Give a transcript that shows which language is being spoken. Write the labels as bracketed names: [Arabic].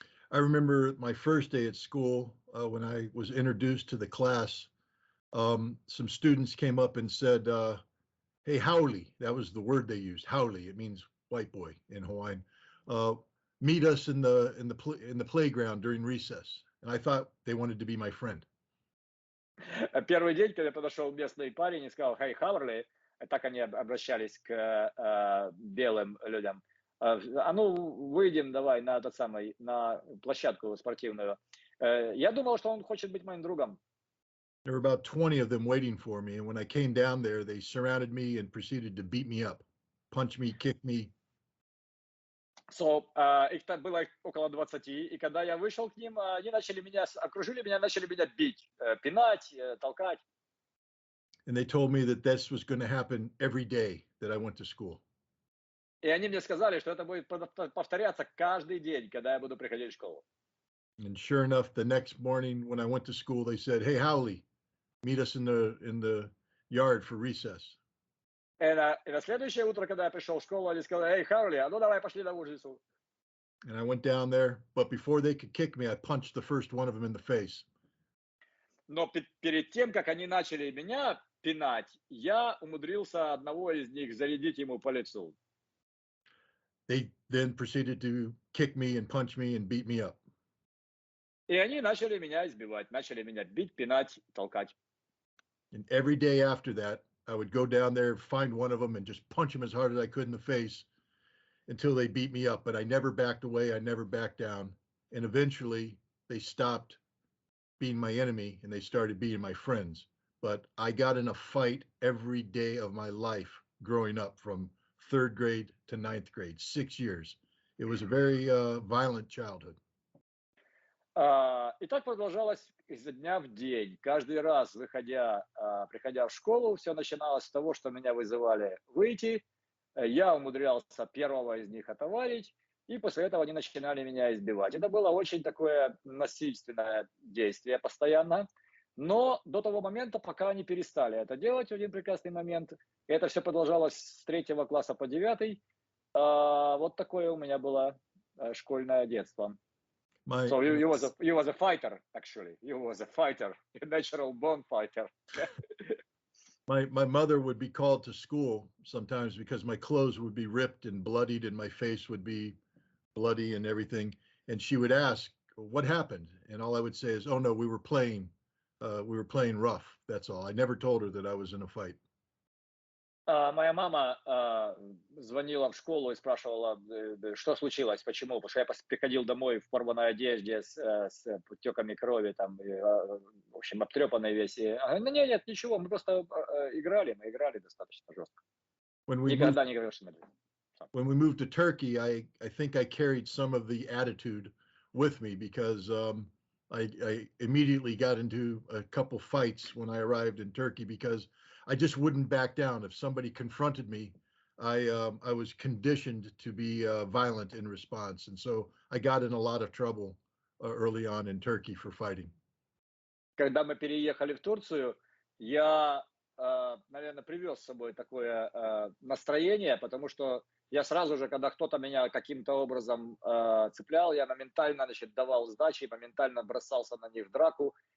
[English] I remember my first day at school when I was introduced to the class. Some students came up and said, "Hey, haole," that was the word they used. Haole, it means white boy in Hawaiian. Meet us in the playground during recess. And I thought they wanted to be my friend. [Russian] Первый день, когда подошел местный парень и сказал: "Hey, Хауэрли", так они обращались к белым людям. А ну, выйдем давай на на площадку спортивную. Я думал, что он хочет быть моим другом. [English] There were about 20 of them waiting for me, and when I came down there, they surrounded me and proceeded to beat me up, punch me, kick me. [Russian] So, их там было около 20, и когда я вышел к ним, они окружили меня, начали меня бить, пинать, толкать. [English] And they told me that this was going to happen every day that I went to school. [Russian] И они мне сказали, что это будет повторяться каждый день, когда я буду приходить в школу. [English] And sure enough, the next morning when I went to school, they said, "Hey, Howley, meet us in the yard for recess." [Russian] И на следующее утро, когда я пришел в школу, они сказали: "Эй, Харли, а ну давай пошли на улицу." [English] And I went down there, but before they could kick me, I punched the first one of them in the face. [Russian] Но перед тем, как они начали меня пинать, я умудрился одного из них зарядить ему по лицу. [English] They then proceeded to kick me and punch me and beat me up. [Russian] И они начали меня избивать, начали меня бить, пинать, толкать. [English] And every day after that, I would go down there, find one of them, and just punch him as hard as I could in the face until they beat me up. But I never backed away. I never backed down. And eventually, they stopped being my enemy and they started being my friends. But I got in a fight every day of my life growing up from 3rd grade to 9th grade, 6 years. It was a very violent childhood. [Russian] И так продолжалось изо дня в день. Каждый раз, приходя в школу, все начиналось с того, что меня вызывали выйти. Я умудрялся первого из них отоварить, и после этого они начинали меня избивать. Это было очень такое насильственное действие постоянно. Но до того момента, пока они перестали это делать в один прекрасный момент, и это все продолжалось с 3 класса по 9, вот такое у меня было школьное детство. [English] So you was a fighter, actually. You was a fighter, a natural born fighter. My mother would be called to school sometimes because my clothes would be ripped and bloodied and my face would be bloody and everything. And she would ask, what happened? And all I would say is, oh no, we were playing rough. That's all. I never told her that I was in a fight. [Russian] Моя мама звонила в школу и спрашивала, что случилось, почему. Потому что я приходил домой в порванной одежде с подтеками крови, там, в общем, обтрепанной весь. Она говорит, нет, ничего, мы просто играли достаточно жестко. Никогда не говорил, что мы... [English] When we moved to Turkey, I think I carried some of the attitude with me because I immediately got into a couple fights when I arrived in Turkey because I just wouldn't back down. If somebody confronted me, I was conditioned to be violent in response. And so I got in a lot of trouble early on in Turkey for fighting. [Russian] Когда мы переехали в Турцию, я, наверное, привез с собой такое настроение, потому что я сразу же, когда кто-то меня каким-то образом цеплял, я моментально, давал сдачи, моментально бросался на них в драку.